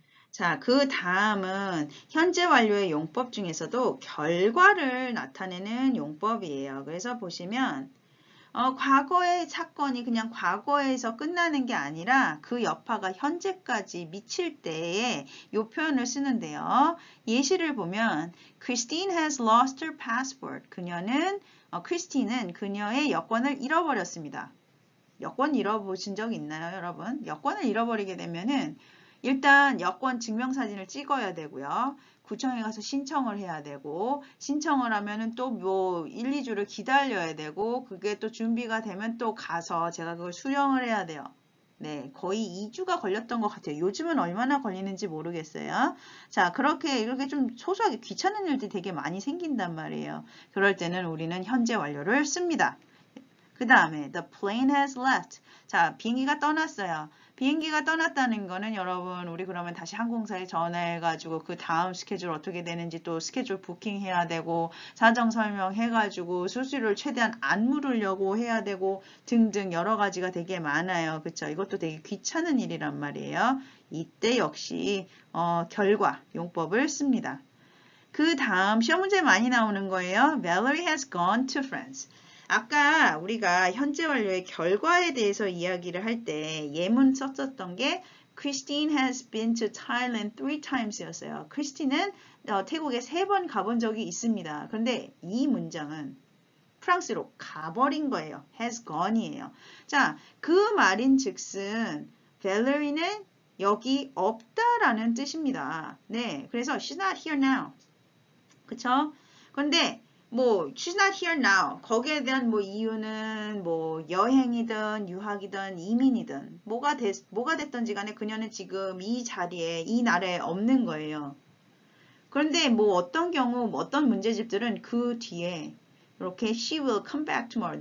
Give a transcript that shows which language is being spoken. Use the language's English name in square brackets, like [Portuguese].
[Korean] 자, 그 다음은 현재 완료의 용법 중에서도 결과를 나타내는 용법이에요. 그래서 보시면 과거의 사건이 그냥 과거에서 끝나는 게 아니라 그 여파가 현재까지 미칠 때에 이 표현을 쓰는데요. 예시를 보면 [English] Christine has lost her passport. [Korean] 크리스틴은 그녀의 여권을 잃어버렸습니다. 여권 잃어보신 적 있나요, 여러분? 여권을 잃어버리게 되면은 일단 여권 증명사진을 찍어야 되고요. 구청에 가서 신청을 해야 되고 신청을 하면은 또 뭐 1, 2주를 기다려야 되고 그게 또 준비가 되면 또 가서 제가 그걸 수령을 해야 돼요. 네, 거의 2주가 걸렸던 것 같아요. 요즘은 얼마나 걸리는지 모르겠어요. 자, 이렇게 좀 소소하게 귀찮은 일들이 되게 많이 생긴단 말이에요. 그럴 때는 우리는 현재 완료를 씁니다. 그 다음에 [English] the plane has left. [Korean] 자, 비행기가 떠났어요. 비행기가 떠났다는 거는 여러분 우리 그러면 다시 항공사에 전화해가지고 그 다음 스케줄 어떻게 되는지 또 스케줄 부킹해야 되고 사정 설명해가지고 수수료를 최대한 안 물으려고 해야 되고 등등 여러 가지가 되게 많아요. 그쵸? 이것도 되게 귀찮은 일이란 말이에요. 이때 역시 결과 용법을 씁니다. 그 다음 시험 문제 많이 나오는 거예요. [English] Valerie has gone to France. [Korean] 아까 우리가 현재 완료의 결과에 대해서 이야기를 할 때 예문 썼었던 게 [English] Christine has been to Thailand 3 times [Korean] 였어요. 크리스틴은 태국에 3번 가본 적이 있습니다. 그런데 이 문장은 프랑스로 가버린 거예요. has gone이에요. 자, 그 말인 즉슨 Valerie는 여기 없다라는 뜻입니다. 네, 그래서 [English] she's not here now. [Korean] 그쵸? 근데 뭐 [English] she's not here now. [Korean] 거기에 대한 뭐 이유는 뭐 여행이든 유학이든 이민이든 뭐가 됐던지 간에 그녀는 지금 이 자리에 이 나라에 없는 거예요. 그런데 뭐 어떤 경우 어떤 문제집들은 그 뒤에 이렇게 [English] she will come back tomorrow.